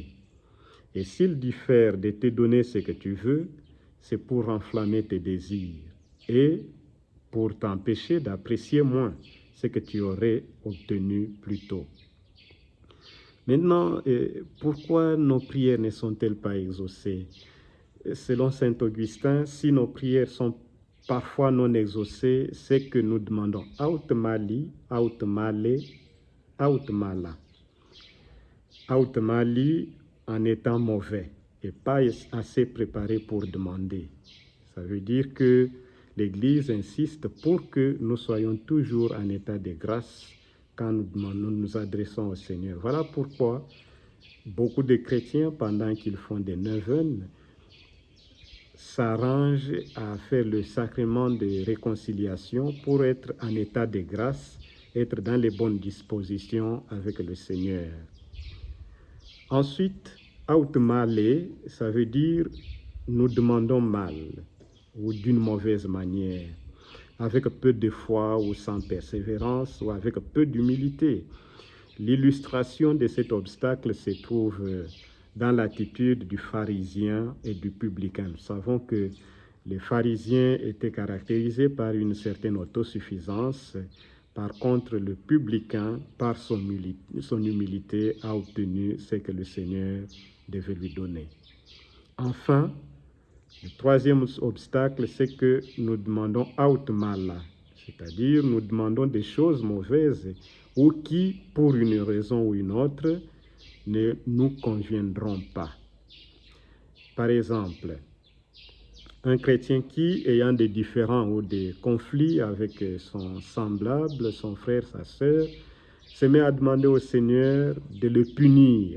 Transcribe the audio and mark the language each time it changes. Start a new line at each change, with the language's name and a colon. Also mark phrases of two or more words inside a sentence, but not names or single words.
French: Et s'il diffère de te donner ce que tu veux, c'est pour enflammer tes désirs et pour t'empêcher d'apprécier moins ce que tu aurais obtenu plus tôt. Maintenant, pourquoi nos prières ne sont-elles pas exaucées? Selon saint Augustin, si nos prières sont parfois non exaucées, c'est que nous demandons
Latin: aut mali, aut male, aut mala. Aut mali
French: en étant mauvais et pas assez préparé pour demander. Ça veut dire que l'Église insiste pour que nous soyons toujours en état de grâce quand nous nous adressons au Seigneur. Voilà pourquoi beaucoup de chrétiens, pendant qu'ils font des neuvaines, s'arrangent à faire le sacrement de réconciliation pour être en état de grâce, être dans les bonnes dispositions avec le Seigneur. Ensuite,
Latin: aut male,
French: ça veut dire nous demandons mal ou d'une mauvaise manière, avec peu de foi ou sans persévérance ou avec peu d'humilité. L'illustration de cet obstacle se trouve dans l'attitude du pharisien et du publicain. Nous savons que les pharisiens étaient caractérisés par une certaine autosuffisance. Par contre, le publicain, par son humilité, a obtenu ce que le Seigneur devait lui donner. Enfin, le troisième obstacle, c'est que nous demandons
Latin: aut mala,
French: c'est-à-dire nous demandons des choses mauvaises ou qui, pour une raison ou une autre, ne nous conviendront pas. Par exemple, un chrétien qui, ayant des différends ou des conflits avec son semblable, son frère, sa sœur, se met à demander au Seigneur de le punir.